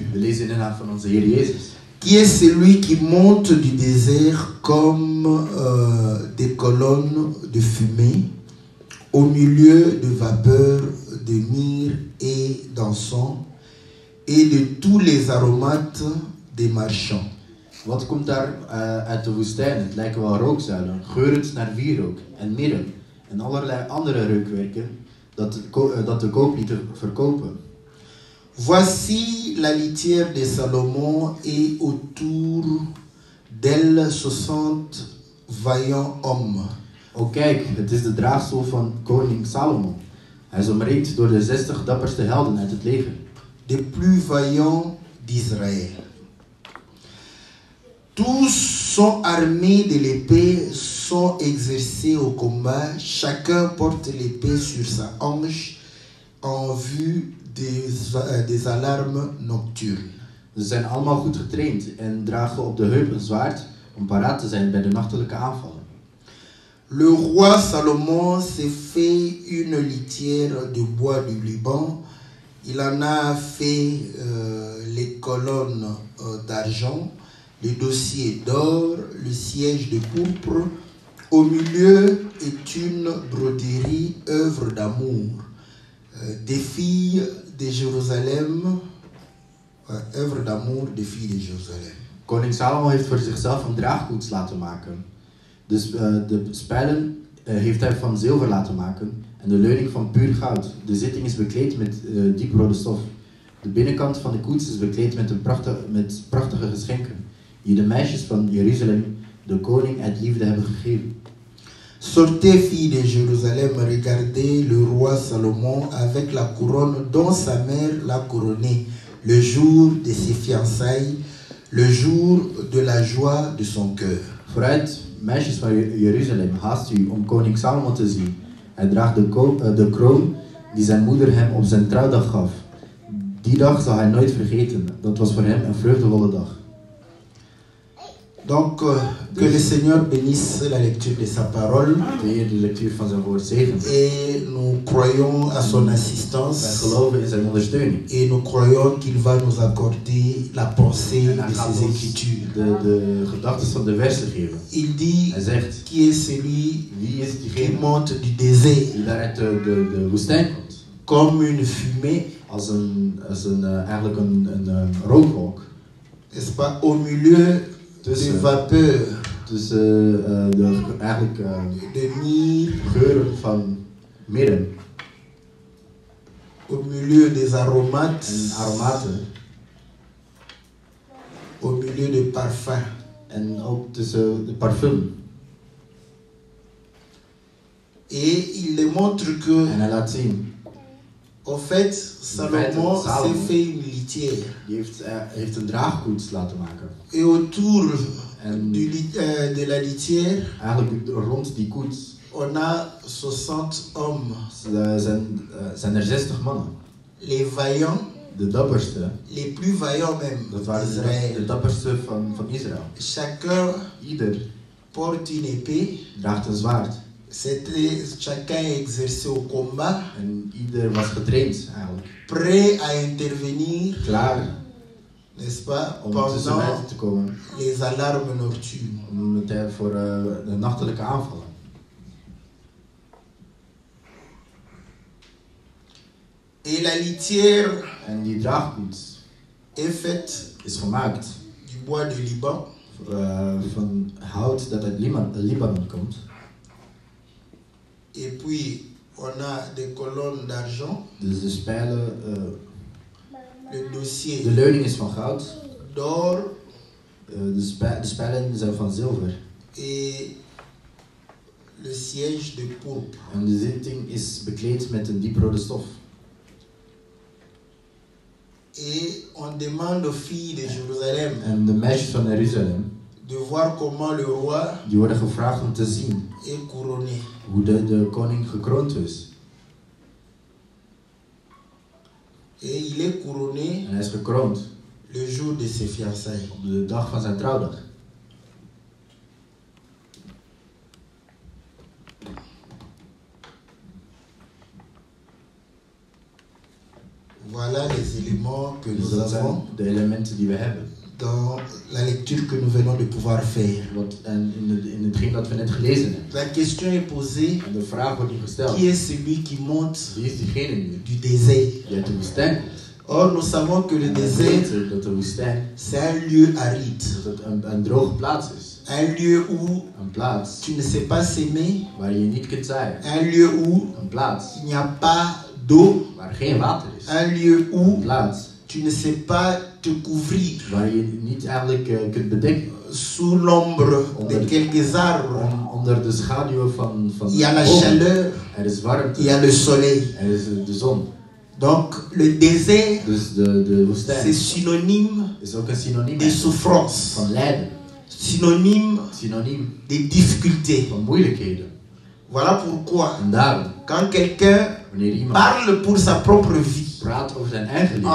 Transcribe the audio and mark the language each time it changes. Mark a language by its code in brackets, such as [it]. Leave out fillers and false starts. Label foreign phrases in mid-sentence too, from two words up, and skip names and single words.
[fr] Qui est celui qui monte du désert comme des colonnes de fumée au milieu de vapeurs de myrrhe et d'encens et de tous les aromates des marchands. [nl] Wat komt daar uit de woestijn? Het lijken wel rookzuilen, geurend naar wierook en mirre en allerlei andere reukwerken dat de kooplieden verkopen. [fr] Voici la litière de Salomon et autour d'elle 60 vaillants hommes. [nl] O kijk, het is de draagstoel van koning Salomon. Hij is omringd door de 60 dapperste helden uit het leger. [fr] De plus vaillants d'Israël. Tous sont armés de l'épée, sont exercés au combat. Chacun porte l'épée sur sa hanche en vue des alarmes nocturnes. [nl] Ze zijn allemaal goed getraind en dragen op de heup een zwaard om paraat te zijn bij de nachtelijke aanvallen. [fr] Le roi Salomon s'est fait une litière de bois du Liban. Il en a fait les colonnes d'argent, le dossier d'or, le siège de pourpre. Au milieu est une broderie, œuvre d'amour, des filles de Jérusalem, œuvre d'amour des filles de Jérusalem. [nl] Koning Salomo heeft voor zichzelf een draagkoets laten maken. Dus de spijlen heeft hij van zilver laten maken en de leuning van puur goud. De zitting is bekleed met dieprode stof. De binnenkant van de koets is bekleed met prachtige geschenken, die de meisjes van Jeruzalem de koning uit liefde hebben gegeven. [fr] Sortez, filles de Jérusalem, regardez le roi Salomon avec la couronne dont sa mère l'a couronné, le jour de ses fiançailles, le jour de la joie de son cœur. [nl] Vooruit, meisjes van Jeruzalem, haast u om koning Salomon te zien. Hij draagt de kroon die zijn moeder hem op zijn trouwdag gaf. Die dag zal hij nooit vergeten. Dat was voor hem een vreugdevolle dag. [fr] Donc, que le Seigneur bénisse la lecture de sa parole. [nl] De Heer de lectuur van zijn woord zegent. [fr] Et nous croyons à son [nl] Wij [fr] assistance. [nl] geloven in zijn ondersteuning. [fr] Et nous croyons qu'il va nous accorder la pensée [nl] En hij [fr] de [nl] gaat [fr] ses [nl] ons [fr] écritures. [nl] de gedachten van de versen geven. [fr] Il dit, [nl] Hij zegt, [fr] qui est celui [nl] wie is [fr] qui [nl] diegene [fr] monte du désert [nl] die daar uit de woestijn komt? [fr] comme une fumée, [nl] Eigenlijk een rookwolk. [fr] n'est-ce pas, au milieu de vapeur, [nl] Tussen [fr] de myrrhe, [nl] geuren van mirre [fr] au milieu des aromates, [nl] en aromaten. [fr] au milieu de parfums. [nl] En ook tussen de parfum. [fr] Et il démontre que, [nl] En hij laat zien, [fr] en fait, Salomon s'est fait une litière. [nl] die heeft een draagkoets laten maken. [fr] Et autour [nl] En [fr] de la litière, [nl] eigenlijk rond die koets [fr] on a 60 hommes. [nl] zijn er 60 mannen. [fr] Les vaillants, [nl] De dapperste, [fr] les plus vaillants même [nl] dat waren de [fr] d'Israël. [nl] dapperste van Israël. [fr] Chacun [nl] Ieder [fr] porte une épée. [nl] draagt een zwaard. [fr] Chacun est exercé au combat, [nl] En ieder was getraind eigenlijk. [fr] prêt à intervenir, [nl] Klaar [fr] n'est-ce pas, [nl] om tussen [fr] pendant [nl] buiten te komen. [fr] les alarmes nocturnes. [nl] Voor de nachtelijke aanvallen. [fr] Et la litière [nl] En die draagkoets [fr] est faite [nl] is gemaakt [fr] du bois de Liban. [nl] van hout dat uit Libanon komt. [fr] Et puis, on a des colonnes d'argent. [nl] Dus de spijlen, [fr] Le dossier [nl] de leuning is van goud. [fr] d'or. [nl] De spijlen zijn van zilver. [fr] Et le siège de pourpre. [nl] En de zitting is bekleed met een dieprode stof. [fr] Et on demande aux filles de Jérusalem [nl] En de meisjes van Jeruzalem, [fr] de voir comment le roi [nl] die worden gevraagd om te zien [fr] est couronné. [nl] hoe de koning gekroond is. [fr] Et il est couronné [nl] En hij is gekroond [fr] le jour de ses fiançailles. [nl] op de dag van zijn trouwdag. [fr] Voilà les éléments que [nl] Dus [fr] nous [nl] dat zijn [fr] avons [nl] de elementen die we hebben. [fr] dans la lecture que nous venons de pouvoir faire. [nl] En in hetgeen dat we net gelezen hebben. [fr] La question est posée, [nl] En de vraag wordt nu gesteld. [fr] qui est celui qui monte [nl] Wie is diegene nu [fr] du désert? [nl] die uit de woestijn komt? [fr] Or, nous savons que le [nl] En we [fr] désert, [nl] weten dat de woestijn [fr] c'est un lieu aride. [nl] dat het een droge plaats is. [fr] Un lieu où [nl] Een plaats [fr] tu ne sais pas s'aimer. [nl] waar je niet kunt zijn. [fr] Un lieu où [nl] Een plaats [fr] il n'y a pas d'eau. [nl] waar geen water is. [fr] Un lieu [nl] Een [fr] où [nl] plaats [fr] tu ne sais pas te couvrir [nl] waar je niet eigenlijk kunt bedekken. [fr] sous l'ombre de quelques arbres. [nl] Onder de schaduw van [fr] Il y a la [nl] bomen. [fr] chaleur, [nl] Er is warmte. [fr] il y a le soleil. [nl] Er is de zon. [fr] Donc le désert, [nl] Dus de [fr] c'est [nl] woestijn [fr] synonyme [nl] is ook een synoniem [fr] de souffrance, [nl] van lijden. [fr] synonyme [nl] Synoniem [fr] de difficultés. [nl] van moeilijkheden. [fr] Voilà pourquoi, [nl] En daarom, [fr] quand quelqu'un [nl] wanneer iemand [fr] parle pour sa propre vie [nl] praat over zijn eigen leven,